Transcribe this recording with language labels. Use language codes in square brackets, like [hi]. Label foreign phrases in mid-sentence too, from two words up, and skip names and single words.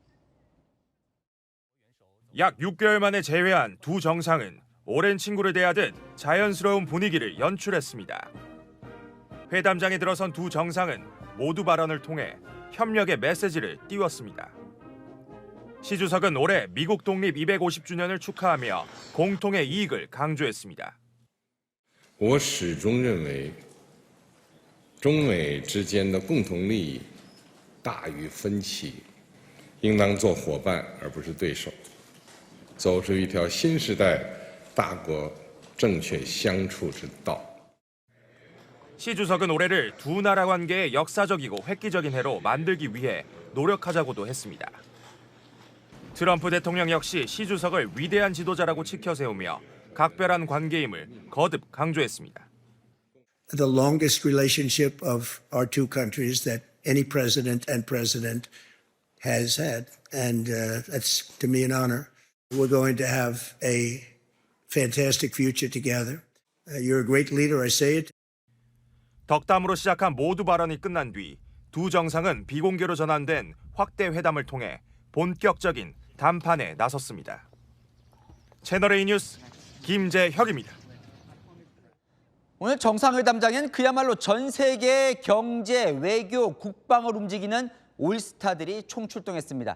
[ko] 약 6개월 만에 재회한 두 정상은 오랜 친구를 대하듯 자연스러운 분위기를 연출했습니다. 회담장에 들어선 두 정상은 모두 발언을 통해 협력의 메시지를 띄웠습니다. 시 주석은 올해 미국 독립 250주년을 축하하며 공통의 이익을 강조했습니다. [zh] 我始终认为中美之间的共同利益大于分歧，应当做伙伴而不是对手，走出一条新时代大国正确相处之道。 [ko] 시 주석은 올해를 두 나라 관계의 역사적이고 획기적인 해로 만들기 위해 노력하자고도 했습니다. 트럼프 대통령 역시 시 주석을 위대한 지도자라고 치켜세우며 각별한 관계임을 거듭 강조했습니다. [en] The longest relationship of our two countries that any president and president has had, and that's to me an honor. We're going to have a fantastic future together. You're a great leader, I say it. [ko] 덕담으로 시작한 모두 발언이 끝난 뒤 두 정상은 비공개로 전환된 확대 회담을 통해 본격적인 담판에 나섰습니다. 채널A 뉴스 김재혁입니다. 오늘 정상회담장엔 그야말로 전 세계 경제, 외교, 국방을 움직이는 올스타들이 총출동했습니다.